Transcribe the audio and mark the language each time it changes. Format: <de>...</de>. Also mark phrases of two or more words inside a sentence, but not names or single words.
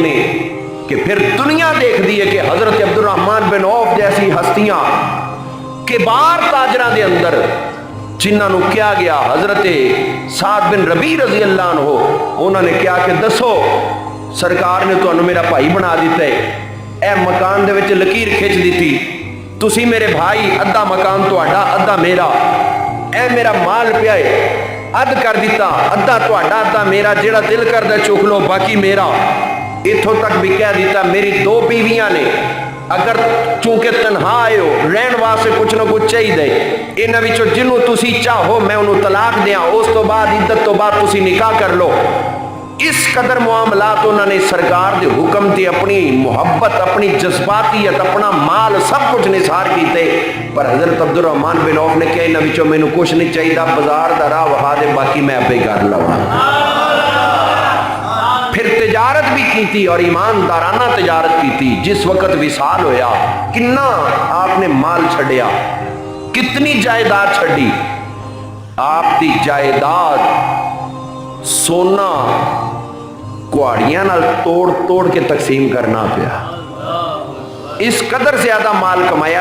<pa>نے کہ پھر دنیا دیکھ دی ہے کہ حضرت عبد الرحمن بن عوف جیسی ہستیاں کبار تاجران دے اندر جنہاں نو کیا گیا، حضرت سعد بن ربیع</pa> <ar>رضی اللہ عنہ،</ar> <pa>انہوں نے کیا کہ دسو سرکار نے تو انہوں میرا بھائی بنا دیتا ہے، اے مکان دے وچ لکیر کھچ دیتی، تسی میرے بھائی ادھا مکان تہاڈا ادھا میرا، اے میرا مال پیا ہے اد کر دیتا، ادھا تہاڈا ادھا میرا، جیڑا دل کردا چک لو باقی میرا۔ اتھوں تک بھی کہہ دیتا میری 2 بیویاں نے، اگر چونکہ تنہا آئے ہو رہن واسطے کچھ نہ کچھ چاہیے دے، انہاں وچوں جنوں تسی چاہو میں انہوں طلاق دیاں، اس تو بعد عدت تو بعد تسی نکاح کر لو۔ اس قدر معاملات انہوں نے سرکار دے حکم تے اپنی محبت، اپنی جذباتیت، اپنا مال سب کچھ نثار کیتے، پر حضرت عبد الرحمن بن عوف نے کہا انہاں وچوں مینوں کچھ نہیں چاہیے، بازار دا راہ وہا دے باقی میں اپے کر لواں۔ پھر تجارت بھی کیتی اور ایماندارانہ تجارت کیتی۔ جس وقت وصال ہویا کنا آپ نے مال چھڑیا، کتنی جائیداد چھڑی، آپ دی جائیداد سونا کوڑیاں نال توڑ توڑ کے تقسیم کرنا پیا، اس قدر زیادہ مال کمایا۔</pa>